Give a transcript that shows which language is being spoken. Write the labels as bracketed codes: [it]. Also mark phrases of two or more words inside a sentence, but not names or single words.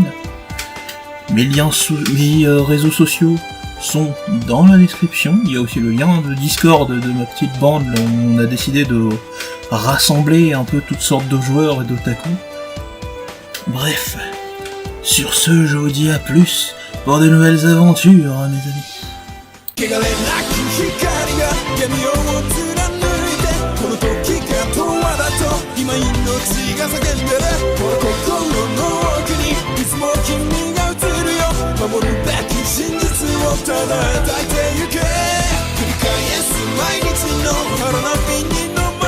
[fr] Mes réseaux sociaux sont dans la description. Il y a aussi le lien de Discord de ma petite bande, là où on a décidé de rassembler un peu toutes sortes de joueurs et d'otaku. Bref, sur ce, je vous dis à plus pour de nouvelles aventures, hein, mes amis. [ja] 汚れなき光が闇を貫いてこの時が永遠だと今命が叫んでるこの心の奥にいつも君が映るよ守るべき真実を唱えたいてゆけ繰り返す毎日の花火に